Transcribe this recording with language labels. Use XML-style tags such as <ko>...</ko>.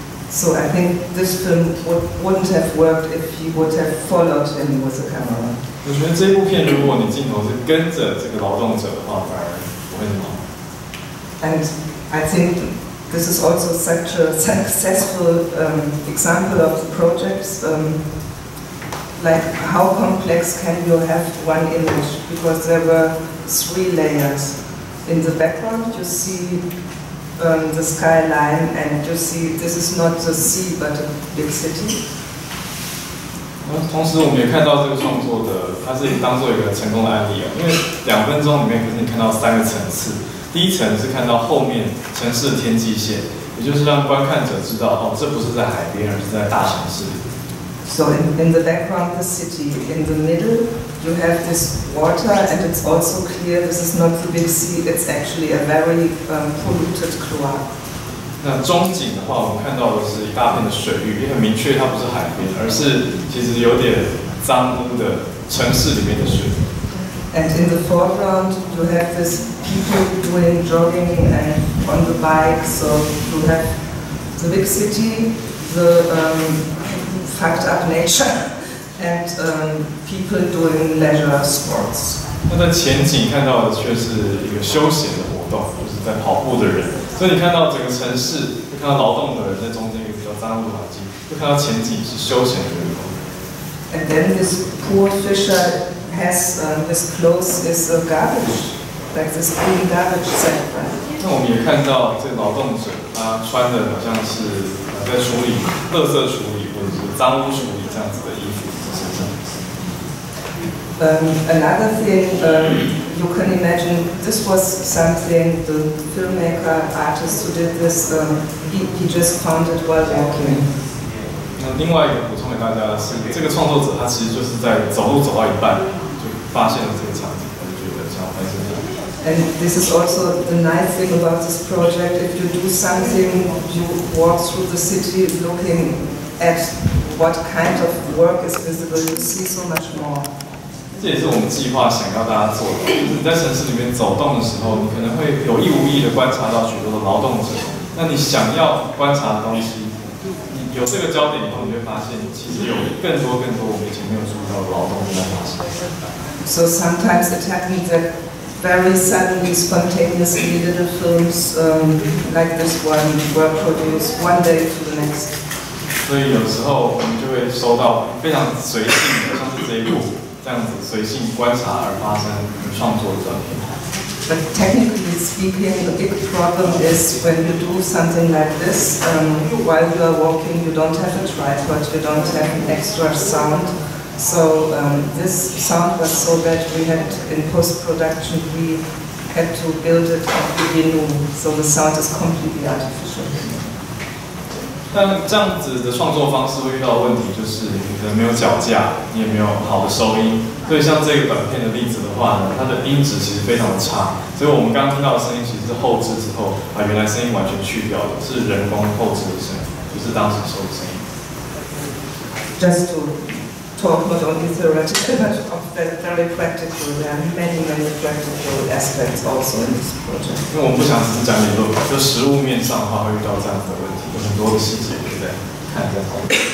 <en>So I think this film wouldn't have worked if he would have followed him with the camera.</en> <zh>我觉得这部片，如果你镜头是跟着这个劳动者的话，反而不会那么好。</zh> <en>And I think this is also such a successful example of the projects. Like how complex can you have one image? Because there were 3 layers. In the background, you see the skyline, and you see this is not the sea but a big city.</en> <zh>同时，我们也看到这个创作的，它是当做一个成功的案例啊。因为2分钟里面，可是你看到3个层次。第一层是看到后面城市的天际线，也就是让观看者知道，哦，这不是在海边，而是在大城市里。</zh> <en>So in the background, the city. In the middle, you have this water, and it's also clear this is not the big sea. It's actually a very polluted cloac.</en> <zh>那中景的话，我们看到的是一大片的水域，也很明确它不是海边，而是其实有点脏污的城市里面的水。</zh> <en>And in the foreground, you have this people doing jogging and on the bike. So you have the big city, the fucked up nature, and people doing leisure sports.</en> <zh>那在前景看到的却是一个休闲的活动，就是在跑步的人。所以你看到整个城市，会看到劳动的人在中间一个比较脏污的环境，会看到前景是休闲的运动。</zh> <en>And then this poor fisher has his clothes is a garbage, like this green garbage sack.</en> <zh>那我们也看到这个劳动者，他穿的好像是在处理垃圾处理或者是脏污处理这样子的衣服在身上。</zh> <en>Another thing you can imagine, this was something the filmmaker artist who did this, he just found it while walking.</en> <zh>那另外一个补充给大家的是，这个创作者他其实就是在走路走到一半就发现了这个场景，他就觉得想要拍摄这样。</zh> <en>And this is also the nice thing about this project. If you do something, you walk through the city looking at what kind of work is visible. You see so much more.</en> <zh>这也是我们计划想要大家做的，就是你在城市里面走动的时候，你可能会有意无意的观察到许多的劳动者。那你想要观察的东西，你有这个焦点以后，你会发现其实有更多我们以前没有面来发生。</zh> <en>So sometimes it happens that very suddenly, spontaneously, little films like this one were produced one day to the next.</en> <zh>所以有时候我们就会收到非常随性的，像是这一部这样子随性观察而发生创作的短片。</zh> <en>But technically speaking, the big problem is when you do something like this, while you are walking, you don't have a tripod, you don't have an extra sound. So this sound was so bad we had, in post-production, we had to build it completely new. So the sound is completely artificial.</en> <zh>但这样子的创作方式会遇到的问题，就是你可能没有脚架，你也没有好的收音。所以像这个短片的例子的话呢，它的音质其实非常的差。所以我们刚刚听到的声音其实是后置之后，把原来声音完全去掉的，是人工后置的声音，不是当时收的声音。</zh> <en>Just to talk not only theoretical but very practical. There are many practical aspects also in this project.</en> <zh>因为我们不想只是讲理论，就实物面上的话会遇到这样子的问题，有很多的细节可以再看再讨论。</zh>